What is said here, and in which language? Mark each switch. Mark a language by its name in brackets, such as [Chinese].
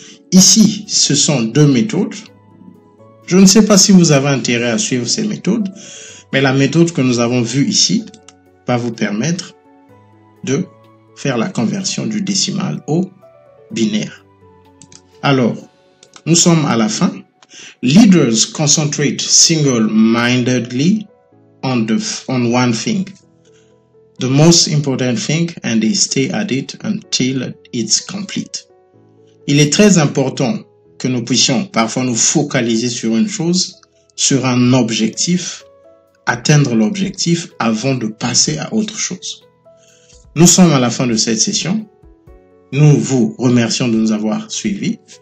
[French] Ici, ce sont deux méthodes. Je ne sais pas si vous avez intérêt à suivre ces méthodes, mais la méthode que nous avons vue ici va vous permettre de faire la conversion du décimal au binaire. Alors, nous sommes à la fin. [English] Leaders concentrate single-mindedly on one thing, the most important thing, and they stay at it until it's complete. [French] Il est très important que nous puissions parfois nous focaliser sur une chose, sur un objectif, atteindre l'objectif avant de passer à autre chose. Nous sommes à la fin de cette session. Nous vous remercions de nous avoir suivis.